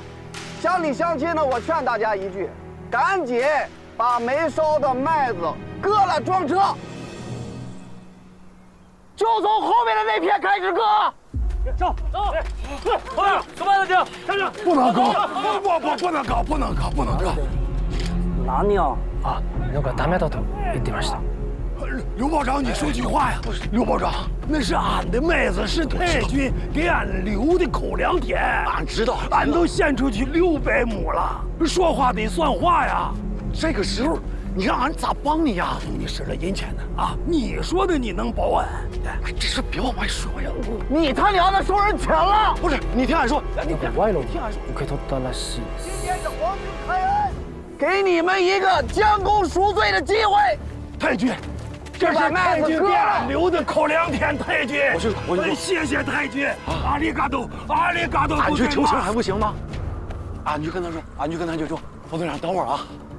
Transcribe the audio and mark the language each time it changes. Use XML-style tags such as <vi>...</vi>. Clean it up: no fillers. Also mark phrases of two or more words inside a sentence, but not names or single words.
<zh>乡里乡亲呢，我劝大家一句，赶紧把没烧的麦子割了装车，就从后面的那片开始割。走，后面割麦子去，站着。不能割，不能割。</zh> <ja>何よ？あ、なんかダメだと言ってました。</ja> <zh>刘保长，你说句话呀！刘保长，那是俺的麦子，是太君给俺留的口粮田。俺知道，俺都献出去600亩了，说话得算话呀！这个时候，你让俺咋帮你呀？你使了银钱呢啊！你说的你能保俺？哎，这事别往外说呀！你他娘的收人钱了！不是，你听俺说，你歪了，听俺说。</zh> <ja>受け取ったらしい。</ja> <zh>今天是皇军开恩，给你们一个将功赎罪的机会。太君。这是太君给俺留的口粮田，太君，我就谢谢太君，</zh> <ja>阿里嘎多，阿里嘎多。</ja> <zh>俺去求情还不行吗？俺去跟他说，冯队长，等会儿啊。</zh>